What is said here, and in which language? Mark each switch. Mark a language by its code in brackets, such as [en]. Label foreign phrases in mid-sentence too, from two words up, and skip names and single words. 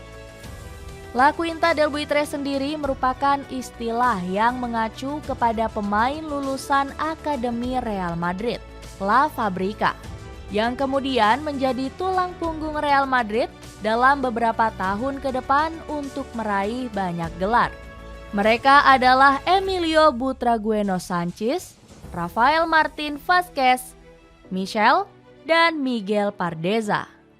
[id] La Quinta del Buitre sendiri merupakan istilah yang mengacu kepada pemain lulusan Akademi Real Madrid, La Fabrica, yang kemudian menjadi tulang punggung Real Madrid dalam beberapa tahun ke depan untuk meraih banyak gelar. Mereka adalah Emilio Butragueño Sánchez, Rafael Martín Vázquez, Michel, dan Miguel Pardeza.